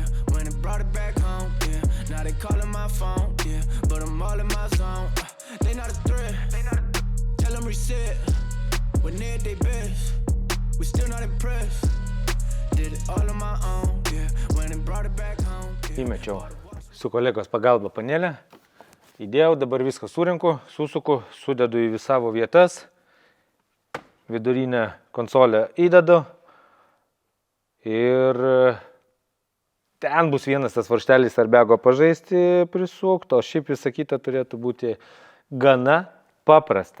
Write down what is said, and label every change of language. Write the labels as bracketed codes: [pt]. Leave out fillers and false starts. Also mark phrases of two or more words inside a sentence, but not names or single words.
[en] When it brought it back home, yeah. Now they calling my phone, yeah. But I'm all in my zone. They not a threat. Tell them reset. When they at they best, we still not impressed. Did it all on my own, yeah. When it brought it back home, yeah. [lt] Įmečiau su kolegos pagalba panelę, įdėjau, dabar viską surinku, susuku, sudedu į savo vietas, vidurinę konsolę įdedu ir ten bus vienas tas varžtelis arbego pažaisti prisukto, o šiaip visą kitą turėtų būti gana paprasta.